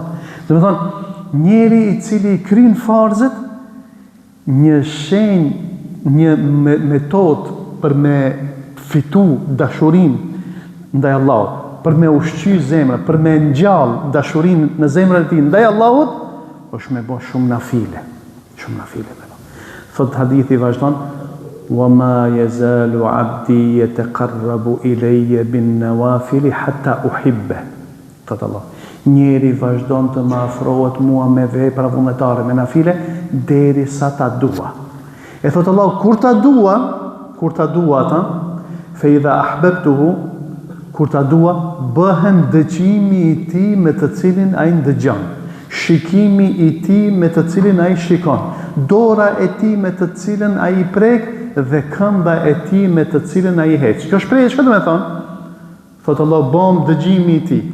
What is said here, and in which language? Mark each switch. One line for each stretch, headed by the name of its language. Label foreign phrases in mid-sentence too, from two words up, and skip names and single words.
Albanian: Dhe me thonë, njeri I cili I kryen farzet, një shenjë, një metodë për me fitu dashurin ndaj Allahut, për me ushqy zemra, për me ngjall dashurin në zemrën e tij ndaj Allahut, është me bo shumë nafile. Thot hadithi vazhdon,
Arabic: وَمَا يَزَالُ عَبْدِي يَتَقَرَّبُ إِلَيَّ بِالنَّوَافِلِ حَتَّى أُحِبَّهُ.
Albanian: Thot Allah, njeri vazhdon të më afrohet mua me vepra vullnetare, me nafile, deri sa ta dua. E thot Allah, kur ta dua ata,
Arabic: فَإِذَا أَحْبَبْتُهُ,
Albanian: kur ta dua, bëhem dëgjimi I tij me të cilin ai ndëgjon. Shikimi I tij me të cilin ai shikon, dora e tij me të cilën ai prek dhe këmba e tij me të cilën ai heq. Kjo shprehje çfarë do të thonë? Thot Allah, bëm dëgjimi I tij.